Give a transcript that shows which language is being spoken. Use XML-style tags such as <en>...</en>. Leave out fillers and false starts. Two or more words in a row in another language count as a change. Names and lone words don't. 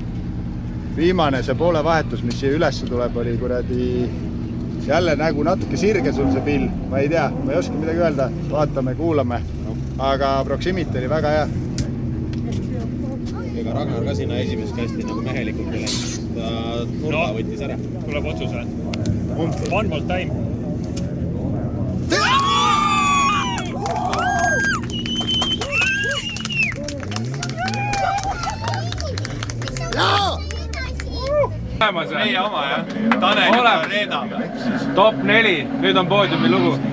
<et>viimane see poole vahetus, mis siia ülesse tuleb, oli kuradi jälle nagu natuke sirge sul see pill, ma ei tea, ma ei oska midagi öelda, vaatame, kuulame, aga Proximity oli väga hea. Ega Ragnar ka sinna esimest kästi nagu mehelikult ei läinud, ta nurga võttis ära. Tuleb otsus või?</et> <en>One more time.</en> <et>Meie oma jah, Tanel ja Reeda. Top 4, nüüd on poodiumi lugu.</et>